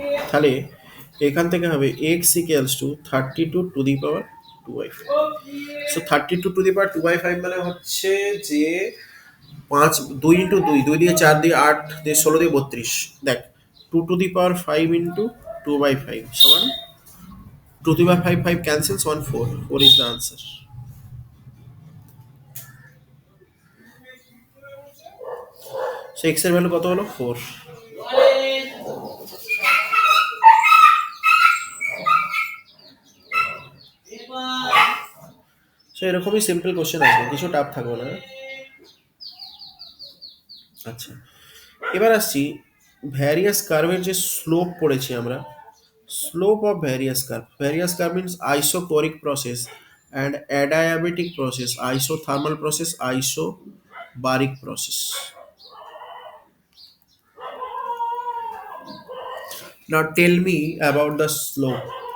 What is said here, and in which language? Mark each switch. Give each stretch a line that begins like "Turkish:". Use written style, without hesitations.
Bangla: তাহলে এখান থেকে হবে
English: x equals to 32 to the power 2/5।
Bangla: So 32 to the পাওয়ার 2/5 মানে হচ্ছে যে 5 2 ইন্টু 2 2 দিয়ে 4 দিয়ে 8 দিয়ে 16 দিয়ে 32। দেখ
English: 2 to the power 5 into 2 by 5 সমান 2 to the power 5 5 cancels 1 4 4 is the answer.
Bangla: So x এর ভ্যালু কত হলো 4. সো এরকমই সিম্পল কোশ্চেন আসবে, কিছু টাফ থাকবে না। আচ্ছা, এবার আসছি ভ্যারিয়াস কার্ভের যে স্লোপ পড়েছি আমরা,
English: Slope of various curve means isochoric process and adiabatic process, isothermal process, isobaric process. Now tell me about the slope.